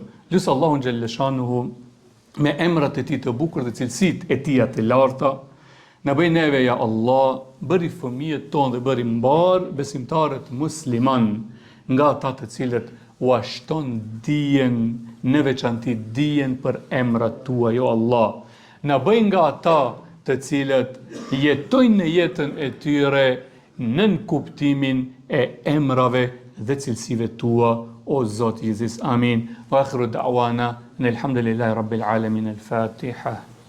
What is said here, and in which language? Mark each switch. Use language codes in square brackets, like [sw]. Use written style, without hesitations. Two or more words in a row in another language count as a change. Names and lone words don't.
[sq] Lusë Allahun [ar] جل شأنه [sq] me emrat e tij të bukur dhe cilësitë e tij të larta, na bëj neve [ar] يا الله, [sq] bëri fëmijët tonë dhe bëri mbar besimtarët musliman nga ata të cilët u ashton dijen, në veçanti dijen për emrat tua, [ar] يا الله. [sq] Na bëj nga ata të cilët jetojnë në jetën e tyre nën kuptimin e emrave dhe cilësive tua, o Zot Jezus. Amin. [ar] وآخر دعوانا، الحمد لله رب العالمين. [sq] Al-Fatiha.